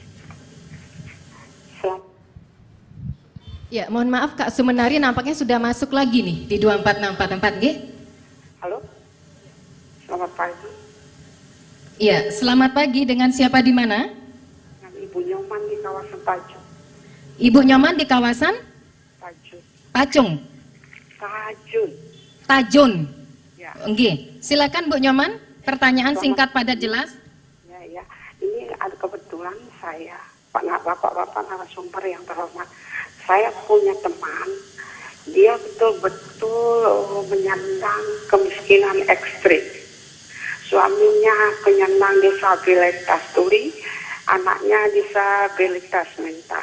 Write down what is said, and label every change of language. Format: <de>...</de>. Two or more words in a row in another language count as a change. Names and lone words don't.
<id>Ya, mohon maaf Kak Sumenari nampaknya sudah masuk lagi nih di 24644, nggih? Halo. Selamat pagi. Iya, selamat pagi. Dengan siapa di mana? Dengan Ibu Nyoman di kawasan Tajun. Ibu Nyoman di kawasan? Tajun. Pacung. Tajun. Tajun. Ya. Nggih. Silakan Bu Nyoman, pertanyaan singkat padat jelas. Ya. Ini ada kebetulan saya, Bapak-bapak narasumber yang terhormat. Saya punya teman, dia betul-betul menyandang kemiskinan ekstrim. Suaminya penyandang disabilitas tuli, anaknya disabilitas mental.</id>